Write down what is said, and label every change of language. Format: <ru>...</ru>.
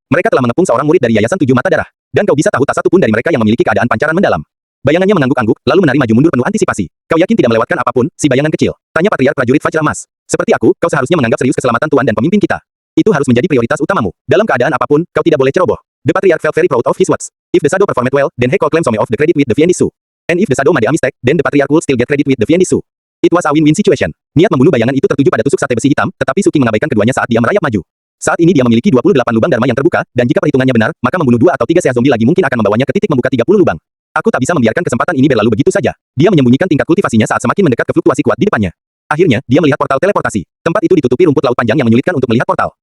<id>Mereka telah mengepung seorang murid dari Yayasan 7 Mata Darah. Dan kau bisa tahu tak satu pun dari mereka yang memiliki keadaan pancaran mendalam. Bayangannya mengangguk-angguk, lalu menari maju mundur penuh antisipasi. Kau yakin tidak melewatkan apapun, si bayangan kecil? Tanya Patriark Prajurit Fajr Emas. Seperti aku, kau seharusnya menganggap serius keselamatan tuan dan pemimpin kita. Itu harus menjadi prioritas utamamu. Dalam keadaan apapun, kau tidak boleh ceroboh.</id> <en>The Patriarch felt very proud of his words. If the Shadow performed well, then he could claim some of the credit with the Fiendisu. And if the Shadow made a mistake, then the Patriarch would still get credit with the Fiendisu. It was a win-win situation.</en> <id>Niat membunuh bayangan itu tertuju pada tusuk sate besi hitam, tetapi Su King mengabaikan keduanya saat dia merayap maju. Saat ini dia memiliki 28 lubang dharma yang terbuka, dan jika perhitungannya benar, maka membunuh 2 atau 3 Sea Zombie lagi mungkin akan membawanya ke titik membuka 30 lubang. Aku tak bisa membiarkan kesempatan ini berlalu begitu saja. Dia menyembunyikan tingkat kultivasinya saat semakin mendekat ke fluktuasi kuat di depannya. Akhirnya, dia melihat portal teleportasi. Tempat itu ditutupi rumput laut panjang yang menyulitkan untuk melihat portal.</id>